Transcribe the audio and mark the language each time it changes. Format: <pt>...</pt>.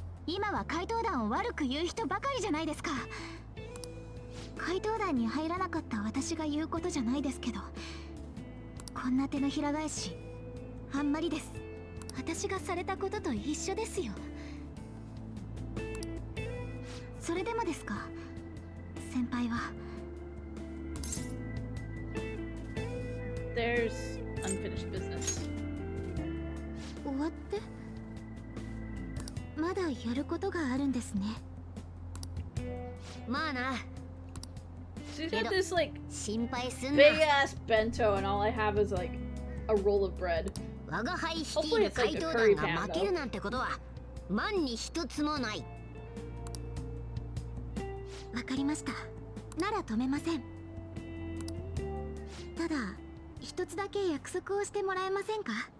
<ja>今は怪盗団を悪く言う人ばかりじゃないですか。怪盗団に入らなかった私が言うことじゃないですけど、こんな手のひら返しあんまりです。私がされたことと一緒ですよ。それでもですか、先輩は。</ja> <en>There's unfinished business.</en> <ja>終わって？まだやることがあるんですね。まあな。</ja> <en>She's got this like</en> <ja>心配すんな。</ja> <en>big ass bento, and all I have is like a roll of bread.</en> <ja>我が輩率いる怪盗団が負けるなんてことは万に一つもない。わかりました。なら止めません。ただ一つだけ約束をしてもらえませんか？</ja>